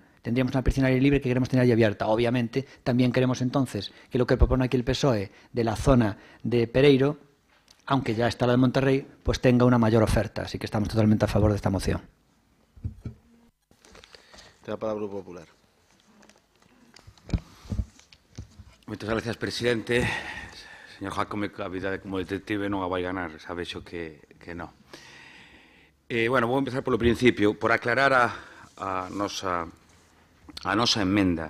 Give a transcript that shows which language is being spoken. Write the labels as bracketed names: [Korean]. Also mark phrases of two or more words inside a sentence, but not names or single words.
[Spanish] Tendríamos una piscina aire libre que queremos tener ahí abierta. Obviamente, también queremos entonces que lo que propone aquí el PSOE de la zona de Pereiro, aunque ya está la de Monterrey, pues tenga una mayor oferta. Así que estamos totalmente a favor de esta moción. Te da para el Grupo Popular. [Galician] Moitas gracias, presidente. Señor Jácome, a vida como detective non a vai ganar, sabe xo que non. Bueno, vou empezar polo principio, por aclarar a nosa emenda.